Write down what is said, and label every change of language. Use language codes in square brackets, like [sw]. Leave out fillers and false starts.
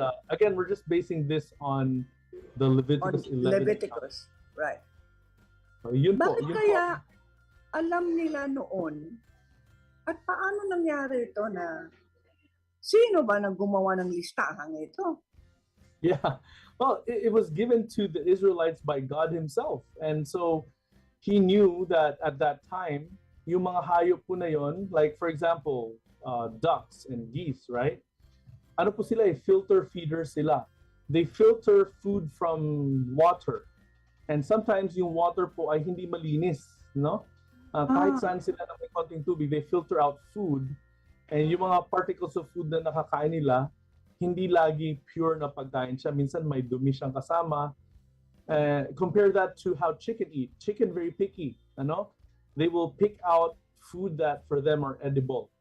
[en] Again, we're just basing this on the Leviticus 11. Leviticus. Right. [tl] So, yun po. Bakit Yun kaya po. alam nila noon at paano nangyari ito na sino ba nang gumawa ng listahang ito? [en] Yeah. Well, it was given to the Israelites by God himself. And so he knew that at that time, [tl] yung mga hayop po na yon, [en] like for example, ducks and geese, right? [tl] Ano po sila? [en] Filter feeders sila. They filter food from water. And sometimes yung water po [tl] ay hindi malinis, [en] no? [tl] Kahit saan sila na may konting tubig, [en] they filter out food. [tl] And yung mga particles of food na nakakain nila, hindi lagi pure na pagkain siya. Minsan may dumi siyang kasama. [en] Compare that to how chicken eat. Chicken very picky, ano? They will pick out food that for them are edible.